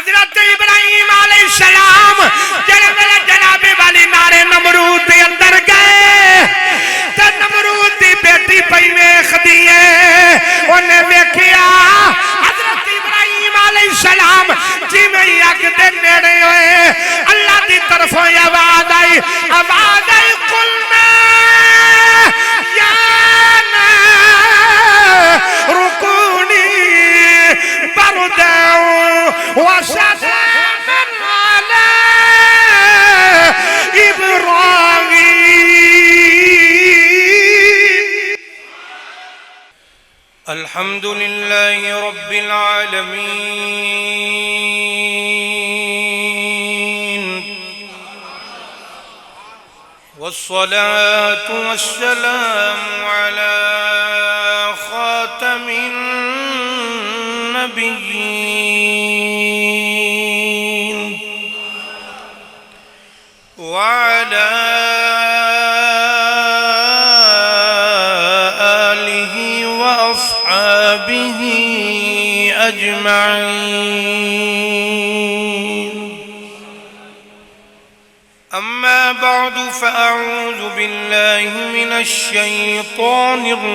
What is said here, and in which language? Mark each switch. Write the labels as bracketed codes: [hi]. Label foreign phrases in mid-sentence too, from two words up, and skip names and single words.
[pa] حضرت ابراہیم [ar] علیہ السلام [pa] جڑے ویلے جناب والی نارے نمرود دے اندر گئے تے نمرود دی بیٹی پئی ویکھدی ہے اونے ویکھیا حضرت ابراہیم [ar] علیہ السلام [pa] جویں اگ دے نیڑے ہوئے اللہ دی طرفوں آواز آئی [ar] قلنا یا رکونی بردا وسلاما علی ابراہیم الحمدللہ رب العالمین والصلاة والسلام على خاتم النبيين وعلى آله وأصحابه أجمعين أما بعد فأعوذ بالله من الشيطان